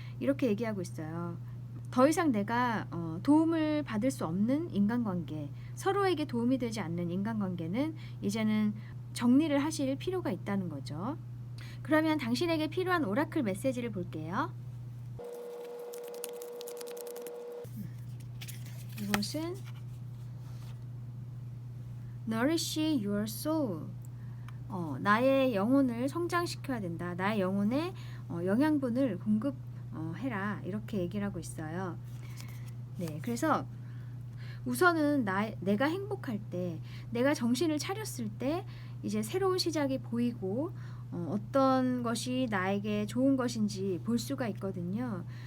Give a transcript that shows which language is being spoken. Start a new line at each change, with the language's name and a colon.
Korean: 이렇게 얘기하고 있어요. 더 이상 내가 도움을 받을 수 없는 인간관계, 서로에게 도움이 되지 않는 인간관계는 이제는 정리를 하실 필요가 있다는 거죠. 그러면 당신에게 필요한 오라클 메시지를 볼게요. 이것은
English: Nourish your soul.
Korean: 나의 영혼을 성장시켜야 된다. 나의 영혼에 영양분을 공급해라. 이렇게 얘기를 하고 있어요. 네, 그래서 우선은 내가 행복할 때, 내가 정신을 차렸을 때 이제 새로운 시작이 보이고 어떤 것이 나에게 좋은 것인지 볼 수가 있거든요.